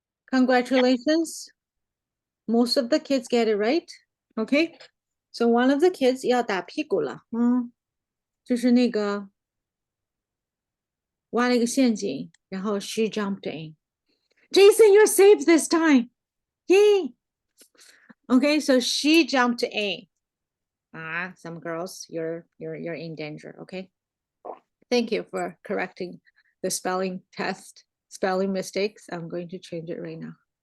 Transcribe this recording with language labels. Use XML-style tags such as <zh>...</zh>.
<en>Congratulations. Most of the kids get it right. Okay. So one of the kids</en> <zh>要打屁股了。就是那个挖了一个陷阱，然后</zh> <en>she jumped in. Jason, you're safe this time. Yay. Okay, so she jumped in. Some girls, you're in danger, okay? Thank you for correcting the spelling test, spelling mistakes. I'm going to change it right now.</en>